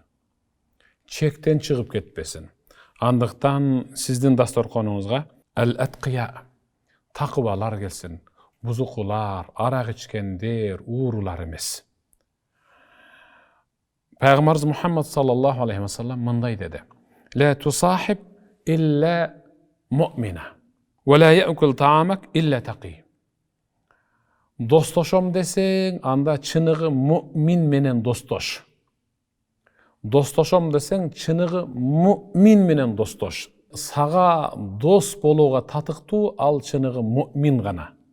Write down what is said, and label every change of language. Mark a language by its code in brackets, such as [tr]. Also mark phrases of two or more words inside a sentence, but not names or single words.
[ky] Чектен чыгып кетпесин. Андыктан сиздин дасторконуңузга ал-атқия, такыбалар келсин. Бузукулар, арак ичкендер, уурулар эмес. Пайгамбарыбыз Мухаммад [ar] صلى الله عليه وسلم [ky] мындай деди: [ar] "لا تصاحب إلا مؤمنا ولا يأكل طعامك إلا تقي." [ky] Достошом десең, анда чыныгы муъмин менен достош. Достошом десең, чыныгы муъмин менен достош. Сага дос болууга татыктуу ал чыныгы муъмин гана.